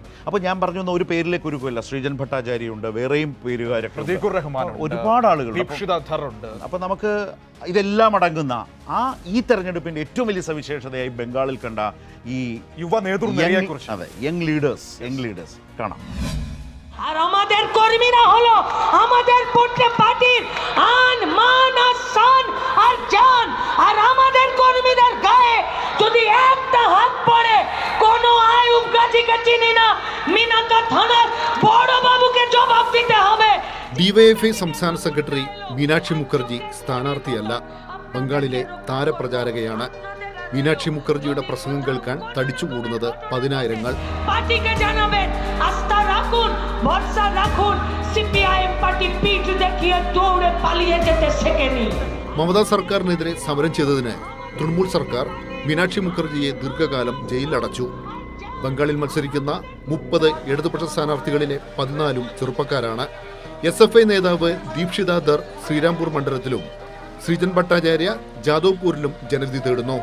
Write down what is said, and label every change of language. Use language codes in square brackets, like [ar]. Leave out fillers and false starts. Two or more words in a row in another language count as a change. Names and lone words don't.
[ml] അപ്പോൾ ഞാൻ പറഞ്ഞു വന്ന ഒരു പേരിലേക്ക് ഒരുക്കമില്ല. ശ്രീജൻ ഭട്ടാചാര്യയുണ്ട്, വേറെയും പേരുകാരൊക്കെ, ഒരുപാട് ആളുകളുണ്ട്. അപ്പോൾ നമുക്ക് ഇതെല്ലാം അടങ്ങുന്ന ഈ തെരഞ്ഞെടുപ്പിന്റെ ഏറ്റവും വലിയ സവിശേഷതയായി ബംഗാളിൽ കണ്ട ഈ യുവ നേതൃത്വത്തെക്കുറിച്ച്, അതെ, [en] young leaders [ml] കാണാം. [bn] আর আমাদের কর্মীরা হলো আমাদের পার্টির আন মান আর শান আর জান। আর আমাদের কর্মীদের গায়ে যদি একটা হাত পড়ে কোনো আয়ুব গাজীকে চিনি না, মিনাকা থানার বড় বাবুকে জবাব দিতে হবে. [ml] DYFI സംസ്ഥാന സെക്രട്ടറി മീനാക്ഷി മുഖർജി സ്ഥാനാർത്ഥിയല്ല, ബംഗാളിലെ താരപ്രചാരകയാണ്. മീനാക്ഷി മുഖർജിയുടെ പ്രസംഗം കേൾക്കാൻ തടിച്ചുകൂടുന്നത് 10,000-ങ്ങൾ. [bn] পার্টিকে জানাবেন আস্থা রাখুন, ভরসা রাখুন, CPIM পার্টি পিঠ দেখিয়ে দৌড়ে পালিয়ে যেতে শেখেনি. [ml] മമതാ സർക്കാരിനെതിരെ സമരം ചെയ്തതിന് തൃണമൂൽ സർക്കാർ മീനാക്ഷി മുഖർജിയെ ദീർഘകാലം ജയിലിലടച്ചു. ബംഗാളിൽ മത്സരിക്കുന്ന 30 ഇടതുപക്ഷ സ്ഥാനാർത്ഥികളിലെ 14 ചെറുപ്പക്കാരാണ്. SFI നേതാവ് ദീപ്ഷിത ധർ ശ്രീരാംപൂർ മണ്ഡലത്തിലും ശ്രീജൻ ഭട്ടാചാര്യ ജാദവ്പൂരിലും ജനവിധി തേടുന്നു.